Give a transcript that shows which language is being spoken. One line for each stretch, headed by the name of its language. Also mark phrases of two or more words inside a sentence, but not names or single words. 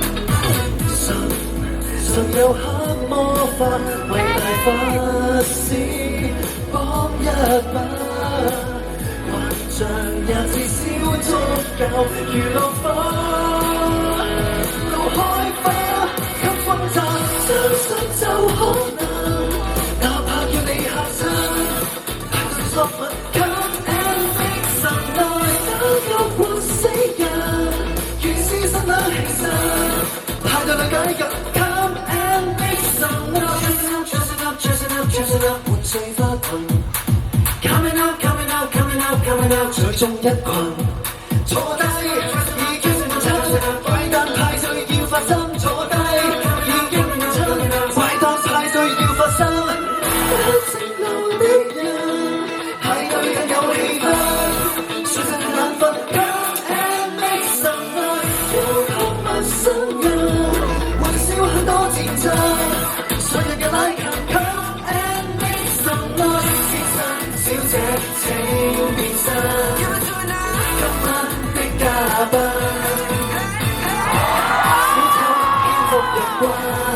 Cantonese: 神有黑魔法，為大法師幫一把，幻象也至少足夠如落花。開花給轟炸，相信就可能，哪怕叫你嚇親，太過索吻
English: Come and make some noise，
Cantonese: 打救活死人，如是心兩其實，派對裏解禁
English: Come and make some noise， Dressing up，
Cantonese: 換碎花裙
English: Coming out，
Cantonese: 最終一群坐低已經親，怪誕派對要發生，坐低已經親，怪誕派對要發生，不直路的人派對更有氣氛，睡醒眼瞓
English: Come and make some noise，
Cantonese: 要求陌生人會少很多戰爭，誰人嘅拉近
English: Come and make some noise，
Cantonese: 先生小姐請變身，今晚的嘉賓。